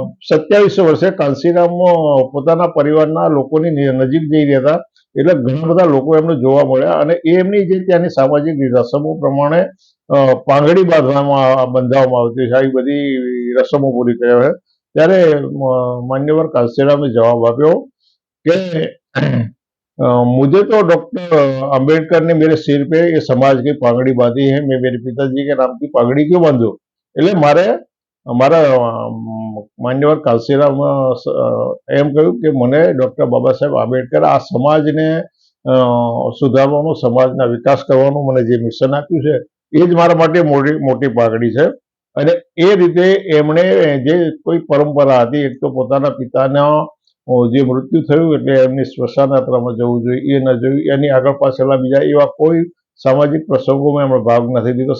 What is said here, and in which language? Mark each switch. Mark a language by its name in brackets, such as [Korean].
[Gujarati] 27 વર્ષે કાંશીરામ પોતાના પરિવારના લોકોની નજીક જઈ રહ્યા હતા એટલે ઘણા બધા લોકો એમને જોવા મળ્યા અને એમની જે ત્યાંની સામાજિક રસમો પ્રમાણે પાંગડી બંધાવવામાં આવતી છે, આવી બધી રસમો પૂરી કર્યા છે. ત્યારે માન્યવર કાંસીરામે જવાબ આપ્યો [Hindi] कि मुझे तो डॉक्टर अंबेडकर ने मेरे सिर पे ये समाज की पागड़ी बांधी है, मैं मेरे पिताजी के नाम की पागड़ी क्यों बांधू? [Gujarati] એટલે મારે અમારા માન્યવર કાલસીરામ એમ કહ્યું કે મને ડોક્ટર બાબા સાહેબ આંબેડકર આ સમાજને સુધારવાનું, સમાજના વિકાસ કરવાનું મને જે મિશન આપ્યું છે એ જ મારા માટે મોટી પાઘડી છે. અને એ રીતે એમણે જે કોઈ પરંપરા હતી, એક તો પોતાના પિતાના જે મૃત્યુ થયું એટલે એમની સ્મશાન યાત્રામાં જવું જોઈએ એ ન જોયું, એની આગળ પાછળના બીજા એવા કોઈ સામાજિક પ્રસંગોમાં એમણે ભાગ નથી લીધો.